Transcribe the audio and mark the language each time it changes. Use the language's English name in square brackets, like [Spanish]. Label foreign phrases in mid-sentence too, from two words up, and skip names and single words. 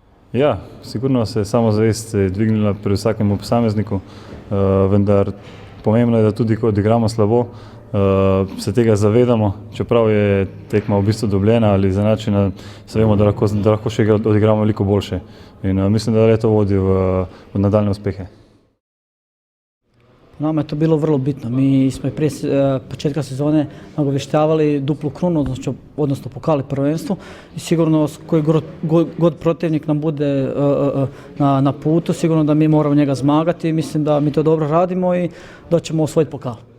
[Slovenian] Ja, sigurno se samozavest dvignila pri vsakemu posamezniku, vendar pomembno je, da tudi ko odigramo slabo, se tega zavedamo, čeprav je tekma v bistvu dobljena ali izenačena, se vemo, da lahko še odigramo veliko boljše. In mislim, da to vodi v nadaljne uspehe. [Croatian] Nama je to bilo vrlo bitno. Mi smo i prije početka sezone nagovještavali duplu krunu, odnosno pokali prvenstvu i sigurno koji god protivnik nam bude na putu, sigurno da mi moramo njega zmagati i mislim da mi to dobro radimo i da ćemo osvojiti pokal.